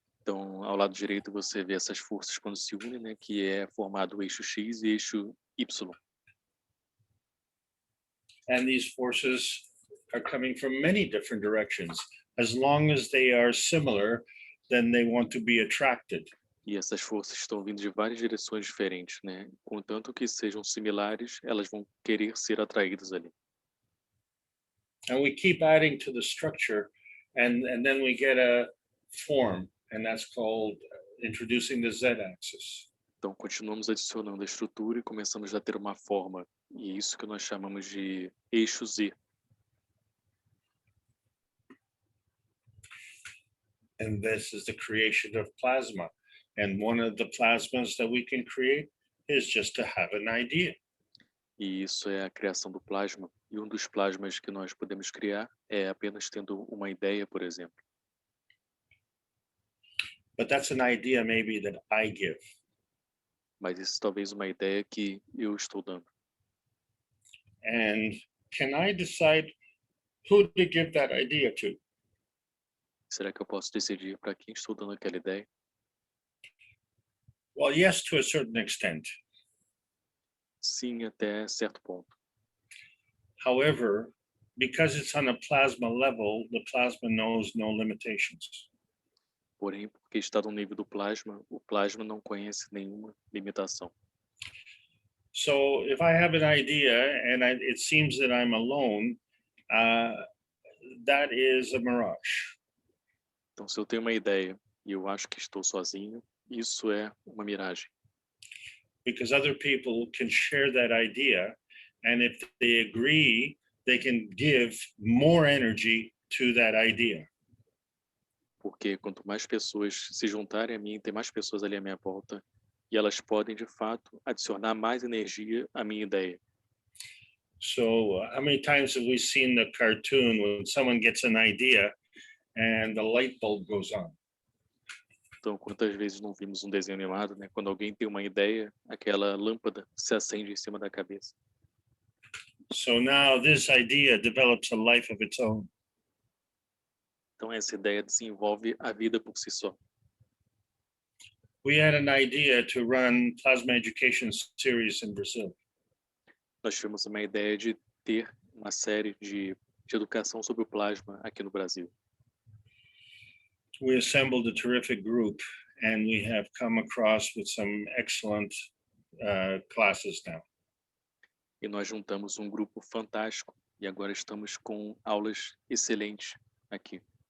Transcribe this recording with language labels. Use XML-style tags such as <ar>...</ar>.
<pt>Então, ao lado direito, você vê essas forças quando se unem, né? Que é formado o eixo X e eixo Y.</pt> <en>And these forces are coming from many different directions. As long as they are similar, then they want to be attracted.</en> <pt>E essas forças estão vindo de várias direções diferentes, né? Contanto que sejam similares, elas vão querer ser atraídas ali.</pt> <en>And we keep adding to the structure, and then we get a form, and that's called introducing the z-axis.</en> <pt>Então, continuamos adicionando a estrutura e começamos a ter uma forma. E é isso que nós chamamos de eixo Z.</pt> <en>And this is the creation of plasma. And one of the plasmas that we can create is just to have an idea.</en> <pt>E isso é a criação do plasma. E um dos plasmas que nós podemos criar é apenas tendo uma ideia, por exemplo.</pt> <en>But that's an idea maybe that I give.</en> <pt>Mas isso talvez uma ideia que eu estou dando.</pt> <en>And can I decide who to give that idea to?</en> <pt>Será que eu posso decidir para quem estou dando aquela ideia?</pt> <en>Well, yes, to a certain extent.</en> <pt>Sim, até certo ponto.</pt> <en>However, because it's on a plasma level, the plasma knows no limitations.</en> <pt>Porém, porque está no nível do plasma, o plasma não conhece nenhuma limitação.</pt> <en>So if I have an idea and it seems that I'm alone, that is a mirage.</en> <pt>Então, se eu tenho uma ideia e eu acho que estou sozinho, isso é uma miragem.</pt> <en>Because other people can share that idea, and if they agree, they can give more energy to that idea.</en> <pt>Porque quanto mais pessoas se juntarem a mim, tem mais pessoas ali à minha volta, e elas podem, de fato, adicionar mais energia à minha ideia.</pt> <en>So how many times have we seen the cartoon when someone gets an idea and the light bulb goes on?</en> <pt>Então, quantas vezes não vimos um desenho animado, né? Quando alguém tem uma ideia, aquela lâmpada se acende em cima da cabeça.</pt> <en>So now this idea develops a life of its own.</en> <pt>Então, essa ideia desenvolve a vida por si só.</pt> <en>We had an idea to run plasma education series in Brazil.</en> <pt>Nós tivemos uma ideia de ter uma série de educação sobre o plasma aqui no Brasil.</pt> <en>We assembled a terrific group, and we have come across with some excellent classes now.</en> <pt>E nós juntamos um grupo fantástico e agora estamos com aulas excelentes aqui.</pt>